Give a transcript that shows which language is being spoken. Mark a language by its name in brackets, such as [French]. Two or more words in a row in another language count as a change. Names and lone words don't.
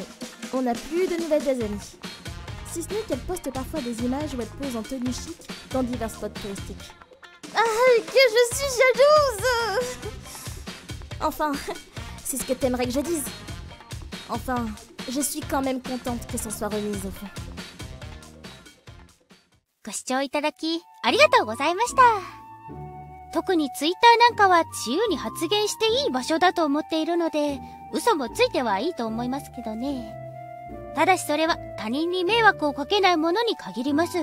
[French] On n'a plus de nouvelles d'Azami. Si ce n'est qu'elle poste parfois des images où elle pose en tenue chic dans divers spots touristiques. Ah, que je suis jalouse. Enfin, c'est ce que t'aimerais que je dise. Enfin, je suis quand même contente que ça soit remise au fond. [Japanese] ご視聴いただきありがとうございました。特にツイッターなんかは自由に発言していい場所だと思っているので、嘘もついてはいいと思いますけどね。ただしそれは他人に迷惑をかけないものに限ります。